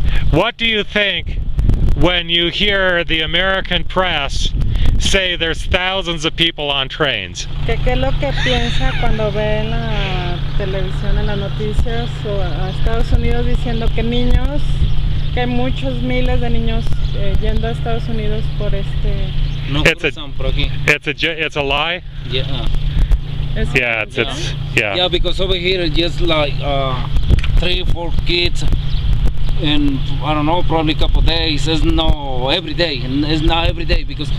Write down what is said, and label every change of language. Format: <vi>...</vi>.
<en>What do you think when you hear the American press say there's thousands of people on trains?</en> <es>¿Qué es lo que piensa cuando ve en la televisión, en las noticias, o a Estados Unidos diciendo que hay muchos miles de niños yendo a Estados Unidos por este? No</es> <en>It's</en> <es>por aquí.</es> <en>It's a lie? Yeah. Yeah. Yeah, because over here just like 3-4 kids in, I don't know, probably a couple days. It's not every day, and it's not every day because</en>